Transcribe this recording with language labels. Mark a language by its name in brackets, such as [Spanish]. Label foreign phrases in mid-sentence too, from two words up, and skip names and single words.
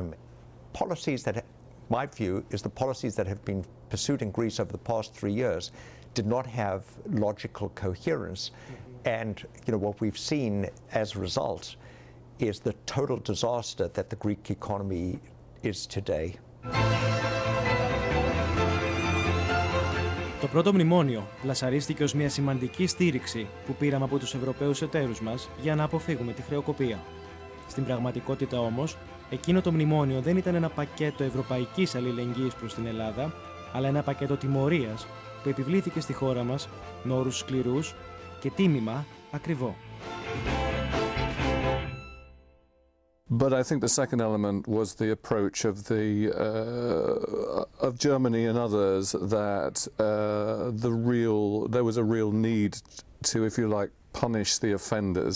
[English] Policies that, my view, is the policies that have been pursued in Greece over the past 3 years did not have logical coherence. And what we've seen as a result is the total disaster that the Greek economy is today. [Greek] Το πρώτο μνημόνιο πλασαρίστηκε ως μια σημαντική στήριξη που πήραμε από τους Ευρωπαίους εταίρους μας για να αποφύγουμε τη χρεοκοπία. Στην πραγματικότητα όμως, εκείνο το μνημόνιο δεν ήταν ένα πακέτο ευρωπαϊκής αλληλεγγύης προς την Ελλάδα, αλλά ένα πακέτο τιμωρίας που επιβλήθηκε στη χώρα μας με όρους σκληρούς και τίμημα ακριβό. [English] But I think the second element was the approach of Germany and others that there was a real need to, if you like, punish the offenders.